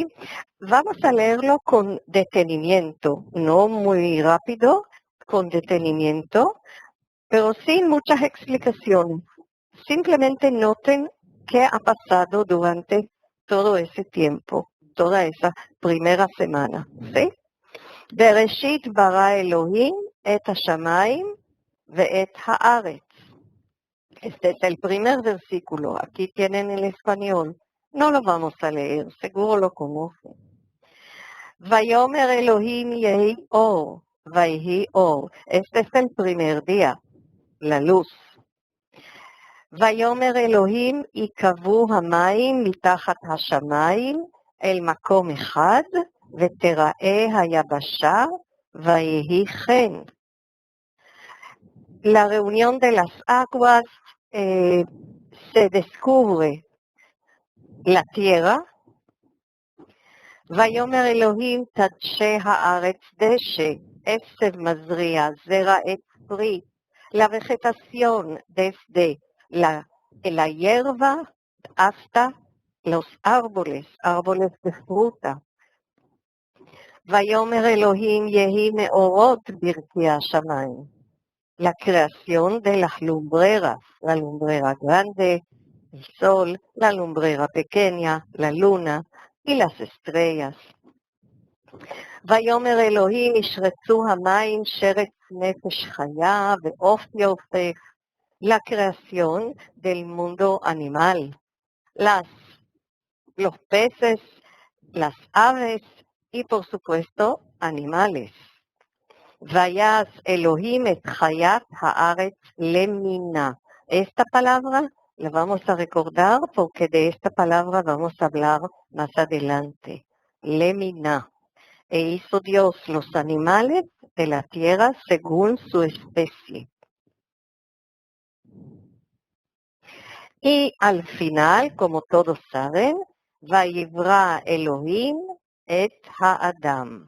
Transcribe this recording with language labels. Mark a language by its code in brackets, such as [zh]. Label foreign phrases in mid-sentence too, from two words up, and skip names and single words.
[es] Vamos a leerlo con detenimiento, no muy rápido, con detenimiento, pero sin muchas explicaciones. Simplemente noten qué ha pasado durante todo ese tiempo, toda esa primera semana, ¿sí? [he] בראשית ברא אלוהים את השמים ואת הארץ. [es] Este es el primer versículo. Aquí tienen el español. No lo vamos a leer, seguro lo conocen. [he] ויאמר אלוהים יהי אור, ויהי אור. [es] Este es el primer día, la luz. [he] ויאמר אלוהים יקבו המים מתחת השמיים אל מקום אחד, ותראה היבשה, ויהי כן. [es] La reunión de las aguas se descubre la tierra. [he] ויאמר אלוהים תדשא הארץ דשא, עשב מזריע, זרע עץ פרי, [es] la vegetación desde la hierba hasta los árboles de fruta. [he] ויאמר אלוהים יהי מאורות ברכי השמיים, [es] la creación de las lumbreras, la lumbrera grande, el sol, la lumbrera pequeña, la luna y las estrellas. [he] ויאמר אלוהים ישרצו המים שרץ נפש חיה ועוף יעופף, [es] la creación del mundo animal, los peces, las aves y por supuesto animales. [he] ויעש אלוהים את חית הארץ למינה. [es] Esta palabra la vamos a recordar porque de esta palabra vamos a hablar más adelante. Lemina. E hizo Dios los animales de la tierra según su especie. Y al final, como todos saben, [he] ויברא אלוהים את האדם.